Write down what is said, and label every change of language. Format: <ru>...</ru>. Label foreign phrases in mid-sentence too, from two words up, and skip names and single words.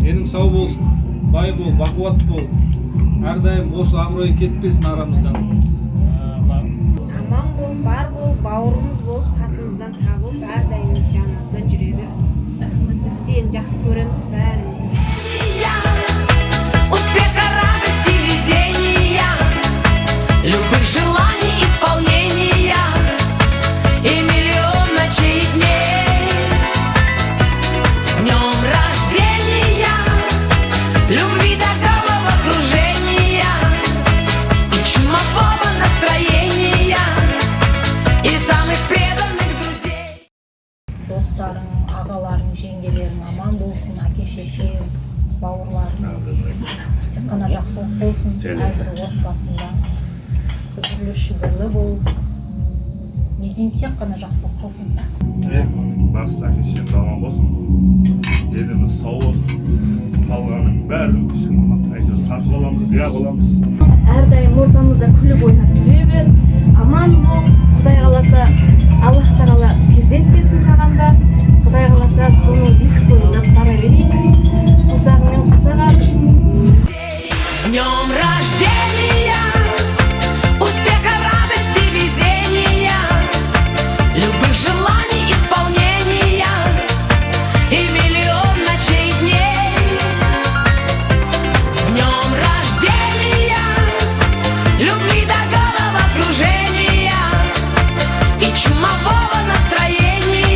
<kk>Денің сау болсын, бай бол, бақуат бол. Әрдайым осы абырой кетпесін арамыздан. Аман бол, бар бол, бауырымыз бол, қасымыздан табылып, әрдайым жанымыздан жүре бер. Біз сені жақсы көреміз бәріміз.</kk> <ru>Успеха, радости, везения, любых желаний исполнения и миллион ночей и дней. С днем рождения, любви до головокружения и чумового настроения и самых преданных друзей.</ru> <kk>Достарың, ағаларың, жеңгелерің аман болсын, әке-шешең, бауырларың. Тек қана жақсылық болсын, әрбір отбасында. Үбірлі-шүбірлі бол. Не деймін, тек қана жақсылық болсын. Бас әке-шешеміз аман болсын, деніміз сау болсын, қалғанын бәрін әйтеуір сатып аламыз, бия боламыз. Әрдайым ортамызда күліп ойнап жүре бер. Аман бол. Құдай қаласа Аллах тағала перзент берсін саған да. Құдай қаласа соның бесік тойынан бара берейік. Қосағымен қосаға.</kk> <ru>С днем рождения, успеха, радости, везения, любых желаний исполнения и миллион ночей и дней. С днем рождения, любви до головокружения и чумового настроения.</ru>